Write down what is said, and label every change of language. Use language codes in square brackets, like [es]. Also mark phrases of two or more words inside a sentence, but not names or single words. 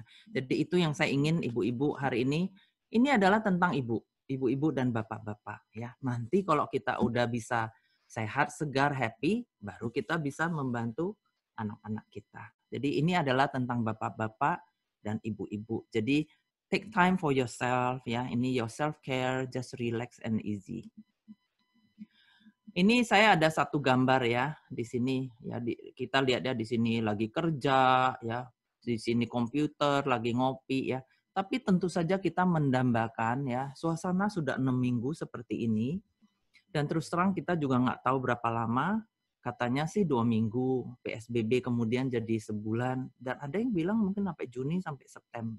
[id] Jadi itu yang saya ingin ibu-ibu hari ini adalah tentang ibu-ibu dan bapak-bapak. Ya. Nanti kalau kita udah bisa sehat, segar, happy, baru kita bisa membantu anak-anak kita. Jadi ini adalah tentang bapak-bapak dan ibu-ibu. Jadi [en] take time for yourself [id] ya. [en] Ini your self care, just relax and easy. [id] Ini saya ada satu gambar ya di sini ya, kita lihat ya di sini lagi kerja ya, di sini komputer lagi ngopi ya. Tapi tentu saja kita mendambakan ya suasana sudah 6 minggu seperti ini. Dan terus terang kita juga nggak tahu berapa lama, katanya sih 2 minggu, PSBB kemudian jadi sebulan, dan ada yang bilang mungkin sampai Juni sampai September.